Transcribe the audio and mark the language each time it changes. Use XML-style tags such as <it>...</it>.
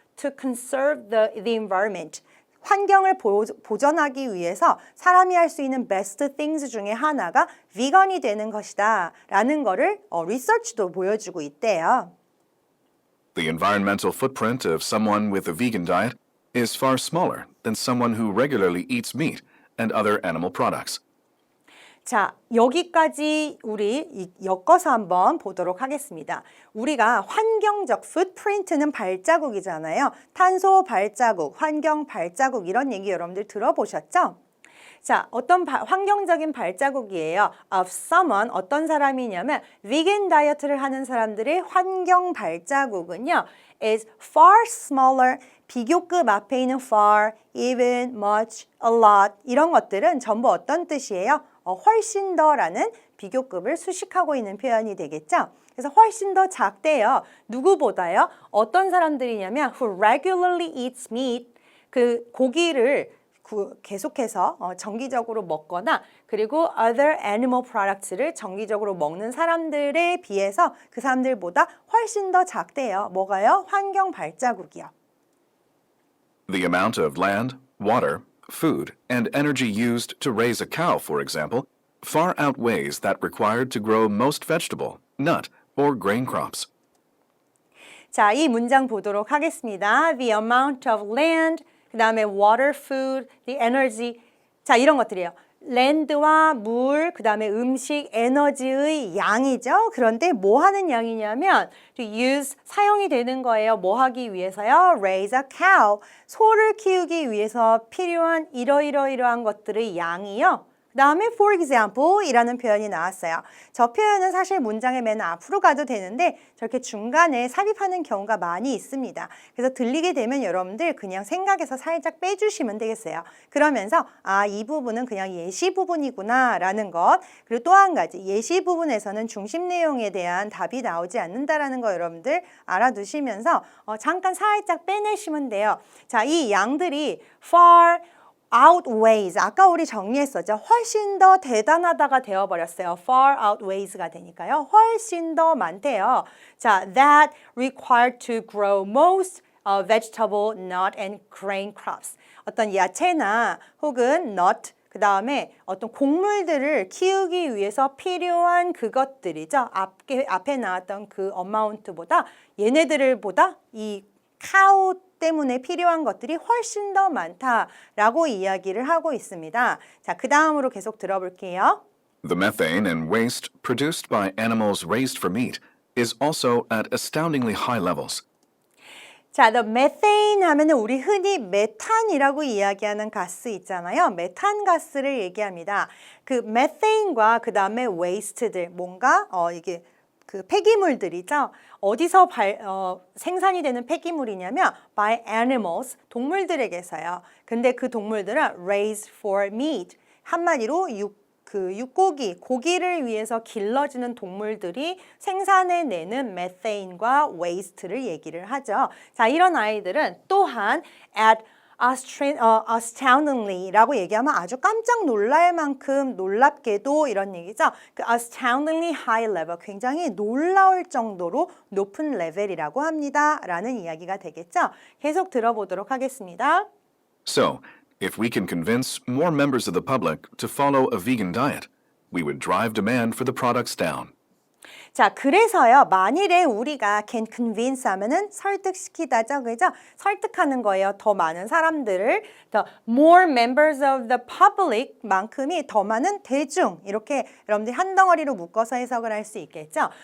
<en>To conserve the environment.</en> <ko>환경을 보존하기 위해서 사람이 할 수 있는</ko> <en>best things</en> <ko>중에 하나가 비건이 되는 것이다 라는 거를 리서치도 보여주고 있대요.</ko> <en>The environmental footprint of someone with a vegan diet is far smaller than someone who regularly eats meat and other animal products.</en> <ko>자, 여기까지 우리 엮어서 한번 보도록 하겠습니다. 우리가 환경적 풋프린트는 발자국이잖아요. 탄소 발자국, 환경 발자국 이런 얘기 여러분들 들어보셨죠? 자, 어떤 환경적인 발자국이에요.</ko> <en>Of someone,</en> <ko>어떤 사람이냐면 vegan 다이어트를 하는 사람들의 환경 발자국은요.</ko> <en>is far smaller,</en> <ko>비교급 앞에 있는</ko> <en>far, even, much, a lot</en> <ko>이런 것들은 전부 어떤 뜻이에요? 훨씬 더라는 비교급을 수식하고 있는 표현이 되겠죠. 그래서 훨씬 더 작대요. 누구보다요? 어떤 사람들이냐면</ko> <en>who regularly eats meat,</en> <ko>그 고기를 계속해서 정기적으로 먹거나 그리고</ko> <en>other animal products</en> <ko>를 정기적으로 먹는 사람들에 비해서 그 사람들보다 훨씬 더 작대요. 뭐가요? 환경 발자국이요.</ko> <en>The amount of land, water, food, and energy used to raise a cow, for example, far outweighs that required to grow most vegetable, nut, or grain crops.</en> <ko>자, 이 문장 보도록 하겠습니다.</ko> <en>The amount of land, 그 다음에 water, food, the energy.</en> <ko>자, 이런 것들이에요. 랜드와 물, 그 다음에 음식, 에너지의 양이죠. 그런데 뭐 하는 양이냐면</ko> <en>to use,</en> <ko>사용이 되는 거예요. 뭐 하기 위해서요?</ko> <en>Raise a cow,</en> <ko>소를 키우기 위해서 필요한 이러이러이러한 것들의 양이요. 그 다음에</ko> <en>for example</en> <ko>이라는 표현이 나왔어요. 저 표현은 사실 문장의 맨 앞으로 가도 되는데 저렇게 중간에 삽입하는 경우가 많이 있습니다. 그래서 들리게 되면 여러분들 그냥 생각해서 살짝 빼주시면 되겠어요. 그러면서 이 부분은 그냥 예시 부분이구나 라는 것. 그리고 또 한 가지 예시 부분에서는 중심 내용에 대한 답이 나오지 않는다라는 거 여러분들 알아두시면서 잠깐 살짝 빼내시면 돼요. 자, 이 양들이</ko> <en>far outweighs,</en> <ko>아까 우리 정리했었죠. 훨씬 더 대단하다가 되어버렸어요.</ko> <en>far outweights</en> <ko>가 되니까요. 훨씬 더 많대요.</ko> <en>자, that required to grow most vegetable, nut, and grain crops.</en> <ko>어떤 야채나 혹은 nut, 그 다음에 어떤 곡물들을 키우기 위해서 필요한 그것들이죠. 앞에 나왔던 그 어마운트보다 얘네들보다 이 카우 때문에 필요한 것들이 훨씬 더 많다라고 이야기를 하고 있습니다. 자, 그 다음으로 계속 들어볼게요.</ko> <en>The methane and waste produced by animals raised for meat is also at astoundingly high levels.</en> <ko>자,</ko> <en>the methane</en> <ko>하면은 우리 흔히 메탄이라고 이야기하는 가스 있잖아요. 메탄 가스를 얘기합니다. 그 methane과 그 다음에 waste들, 뭔가 이게 그 폐기물들이죠. 어디서 생산이 되는 폐기물이냐면</ko> <en>by animals,</en> <ko>동물들에게서요. 근데 그 동물들은</ko> <en>raised for meat,</en> <ko>한마디로 육고기, 고기를 위해서 길러지는 동물들이 생산해내는 methane과 waste를 얘기를 하죠. 자, 이런 아이들은 또한</ko> <en>at astoundingly</en> <ko>라고 얘기하면 아주 깜짝 놀랄 만큼 놀랍게도 이런 얘기죠. 그</ko> <en>astoundingly high level,</en> <ko>굉장히 놀라울 정도로 높은 레벨이라고 합니다. 라는 이야기가 되겠죠. 계속 들어보도록 하겠습니다.</ko> <en>So, if we can convince more members of the public to follow a vegan diet, we would drive demand for the products down.</en> <ko>자, 그래서요, 만일에 우리가</ko> <en>can convince</en> <ko>하면은 설득시키다죠, 그죠? 설득하는 거예요. 더 많은 사람들을,</ko> <en>the more members of the public</en> <ko>만큼이 더 많은 대중, 이렇게 여러분들이 한 덩어리로 묶어서 해석을 할 수 있겠죠?</ko>